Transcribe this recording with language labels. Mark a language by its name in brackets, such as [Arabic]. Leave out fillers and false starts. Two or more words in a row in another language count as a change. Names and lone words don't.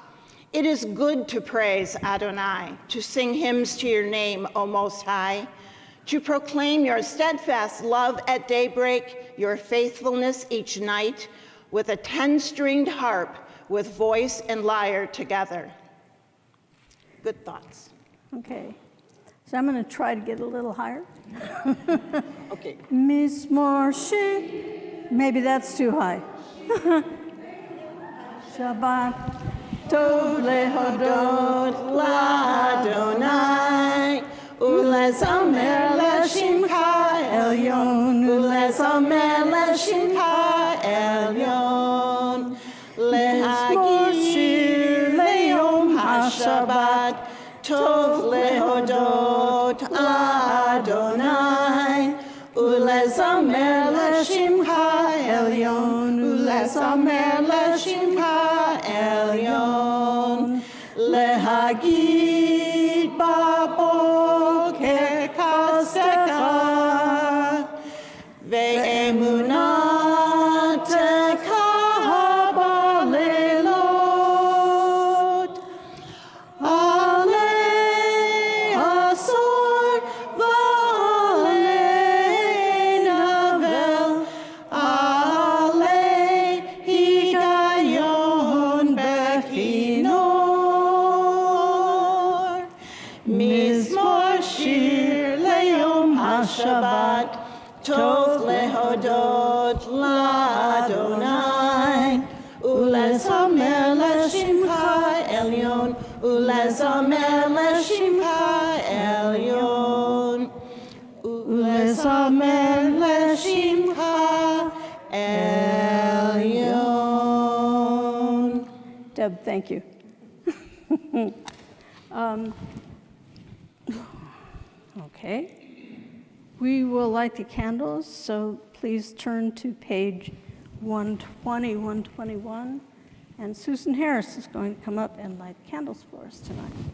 [English] It is good to praise Adonai, to sing hymns to your name, O Most High, to proclaim your steadfast love at daybreak, your faithfulness each night, with a 10-stringed harp, with voice and lyre together. Good thoughts. Okay, so I'm going to try to get a little higher. Okay. Mismorshi, maybe that's too high. [Hebrew] שבת טוב להודות לה', ולזמר לשמך עליון, ולזמר לשמך עליון, להגיר ליום השבת, טוב להודות ה', ולזמר לשמך עליון, ולזמר לשמך עליון, להגיד בבקר חסדך, ואמונתך בלילות, עלי עשור ועלי נבל, עלי הגיון בכנור, מזמור שיר ליום השבת, טוב להודות לה', ולזמר לשמך עליון, ולזמר לשמך עליון, ולזמר לשמך עליון. [English] Deb, thank you. Okay. We will light the candles, so please turn to page 120, 121. And Susan Harris is going to come up and light candles for us tonight.